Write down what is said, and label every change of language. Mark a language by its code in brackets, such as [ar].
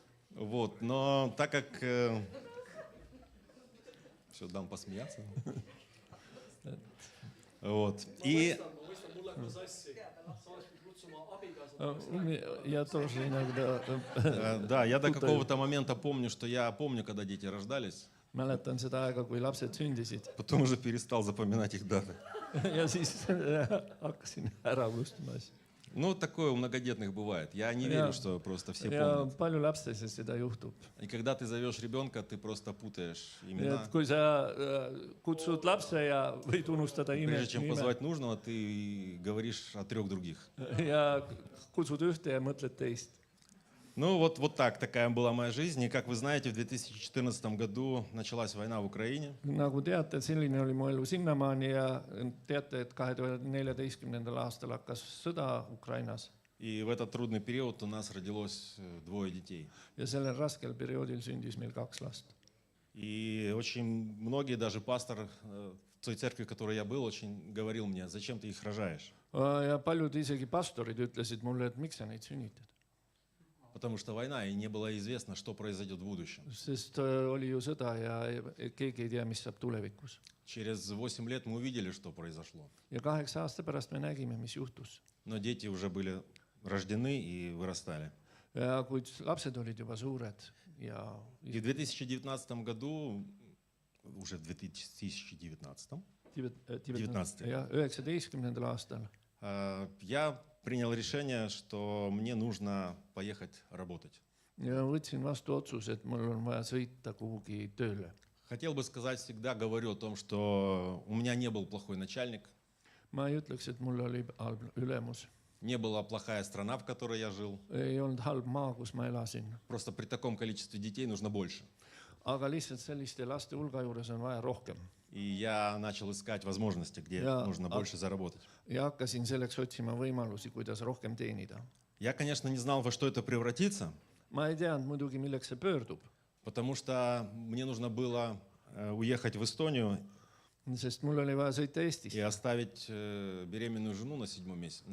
[ru] Вот, но так как... Все, дам посмеяться. Вот. И Ja тоже иногда да, я до какого-то момента помню, что я помню, когда дети рождались, [et] mäletan seda aega, kui lapsed sündisid [ru] потом уже перестал запоминать их даты. [et] ja siis hakkasin ära unustama asju. [ru] Ну, такое у многодетных бывает. Я не верю, что просто все [et] Ja [ru] помнят. [et] palju lastel seda juhtub. [ru] И когда ты зовешь ребенка, ты просто путаешь [et] Nii [ru] имена. [et] et kui sa kutsud lapse ja võid unustada [ru] Прежде чем [et] nime [ru] позвать нужного, ты говоришь о 3 других. [et] ja kutsud ühte ja mõtled teist. [ru] Ну, вот такая была моя жизнь. И, как вы знаете, в 2014 году началась война в Украине. [et] Nagu teate, selline oli mu elu sinnamaani ja teate, et 2014. aastal hakkas sõda Ukrainas [ru] И в этот трудный период у нас родилось 2 детей. [et] ja sellel raskel perioodil sündis meil 2 last. [ru] И очень многие, даже пастор в той церкви, в которой я был, очень говорил мне, зачем ты их рожаешь? [et] Ja paljud isegi pastorid ütlesid mulle, et miks sa neid sünnitad. [ru] Потому что война, и не было известно, что произойдет в будущем. [et] Sest oli ju sõda ja keegi ei tea, mis saab tulevikus. [ru] Через 8 лет мы увидели, что произошло. [et] Ja 8 aasta pärast me nägime, mis juhtus. [ru] Но дети уже были рождены и вырастали. [et] Ja kuid lapsed olid juba suured ja [ru] И в 2019 году, уже в 2019, [et] 19. aastal [ru] я принял решение, что мне нужно поехать работать. [et] ja võtsin vastu otsuse, et mul on vaja sõita kuhugi tööle. [ru] Хотел бы сказать, всегда говорю о том, что у меня не был плохой начальник, [et] ma ei ütleks, et mul oli halb ülemus. [ru] не была плохая страна, в которой я жил. [et] Ei olnud halb maa, kus ma elasin. [ru] Просто при таком количестве детей нужно больше. [et] Aga lihtsalt selliste laste hulga juures on vaja rohkem. [ru] И я начал искать возможности, где [et] Ja- [ru] нужно больше заработать. [et] Ja hakkasin selleks otsima võimalusi, kuidas rohkem teenida. [ru] Я, конечно, не знал, во что это превратится, [et] Ma ei teadnud muidugi, milleks see pöördub, [ru] потому что мне нужно было уехать в Эстонию [et] sest mul oli vaja sõita [ru] и [et] Eestisse [ru] оставить беременную жену на седьмом месяце.